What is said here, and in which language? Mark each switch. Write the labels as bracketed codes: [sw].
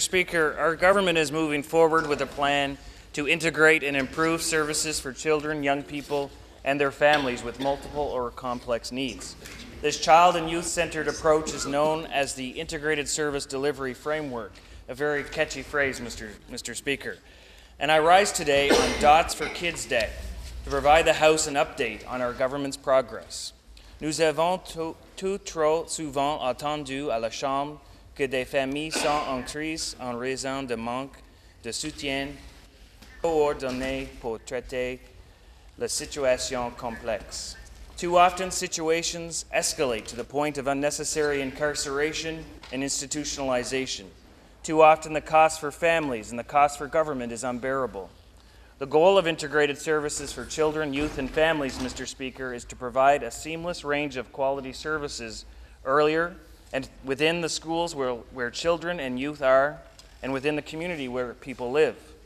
[en] Speaker, our government is moving forward with a plan to integrate and improve services for children, young people, and their families with multiple or complex needs. This child and youth-centered approach is known as the Integrated Service Delivery Framework, a very catchy phrase, Mr. Speaker. And I rise today on Dots for Kids Day to provide the House an update on our government's progress. [fr] Nous avons tout trop souvent entendu à la Chambre que des familles sont en crise en raison de manque de soutien coordonné pour traiter la situation complexe. [en] Too often, situations escalate to the point of unnecessary incarceration and institutionalization. Too often, the cost for families and the cost for government is unbearable. The goal of integrated services for children, youth, and families, Mr. Speaker, is to provide a seamless range of quality services earlier and within the schools where children and youth are, and within the community where people live.